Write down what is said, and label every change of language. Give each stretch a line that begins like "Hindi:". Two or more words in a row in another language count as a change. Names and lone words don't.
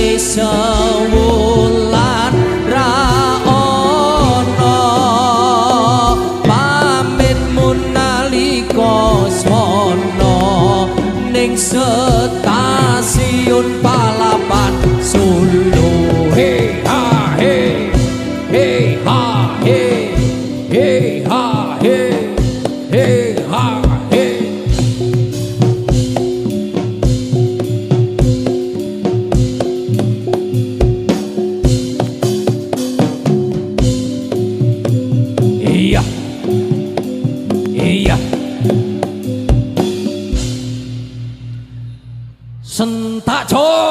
Javanese: sewulan ra ana pamit munalika swana ning stasiun Palapan Solo. Hey ha hey, hey ha hey, hey ha hey, hey ha hey. Iya, iya. Sentak jo.